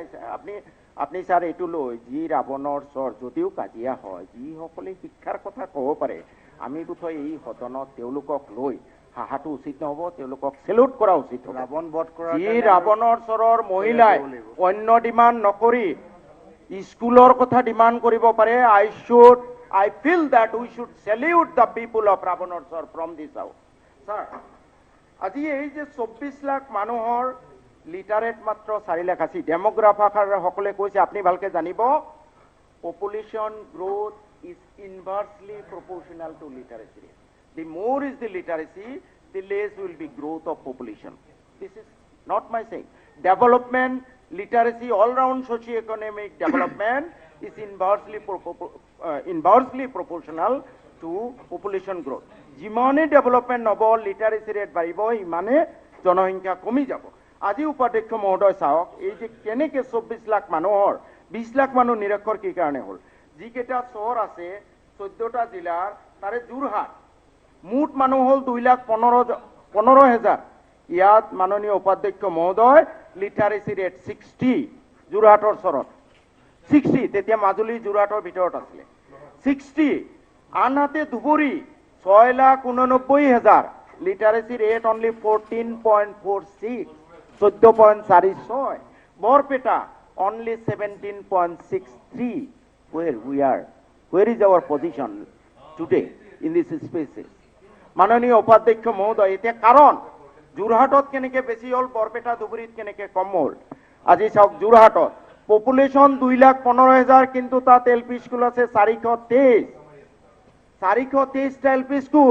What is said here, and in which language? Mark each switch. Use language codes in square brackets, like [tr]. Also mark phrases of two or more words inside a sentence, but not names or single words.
[as] আপুনি ছাৰ এইটো লৈ যি ৰাৱণৰ চৰ যদিও কাজিয়া হয়, যিসকলে শিক্ষাৰ কথা ক'ব পাৰে, আমি বোধহয় এই সদনত তেওঁলোকক লৈ হাহাটো উচিত নহ'ব, তেওঁলোকক চেলুট কৰা উচিত হ'ব। ৰাৱণ বধ কৰা যি ৰাৱণৰ চৰৰ মহিলাই অন্য ডিমাণ্ড নকৰি স্কুলৰ কথা ডিমাণ্ড কৰিব পাৰে, [en] I feel that we should salute the people of Ravanor sir from this house. Sir, [as] আজি এই যে 24 লাখ মানুহৰ লিটাৰেট মাত্ৰ 4 লাখ আছে। ডেমোগ্ৰাফাৰ সকলে কৈছে, আপুনি ভালকে জানিব, [en] population growth is inversely proportional to literacy rate. The more is the literacy, the less will be growth of population. This is not my saying. Development, literacy, all-round socio-economic development is inversely proportional to population growth. [as] যিমানে ডেভেলপমেন্ট হ'ব, [en] literacy rate [as] বাঢ়িব, ইমানে জনসংখ্যা কমি যাব। আজি উপাধ্যক্ষ মহোদয় চাওক, এই যে কেনেকে 24 লাখ মানুহৰ 20 লাখ মানুহ নিৰক্ষৰ কি কাৰণে হ'ল? যিকেইটা চহৰ আছে 14টা জিলাৰ, তাৰে যোৰহাট মুঠ মানুহ হ'ল 2,15,000। ইয়াত মাননীয় উপাধ্যক্ষ মহোদয় [en] literacy rate [as] 60, যোৰহাটৰ চহৰত 60, তেতিয়া মাজুলী যোৰহাটৰ ভিতৰত আছিলে 60। আনহাতে ধুবুৰী 6,89,000, [en] literacy rate only [as] 14.46, 14.46। বৰপেটা only 17.63। [en] Where is our position today in this spaces? [as] মাননীয় উপাধ্যক্ষ মহোদয়, এতিয়া কাৰণ যোৰহাটত কেনেকে বেছি হ'ল, বৰপেটা ধুবুৰীত কেনেকে কম হ'ল? আজি চাওক, যোৰহাটত পপুলেশ্যন 2,15,000, কিন্তু তাত [en] LP school [as] আছে 423টা [en] LP school.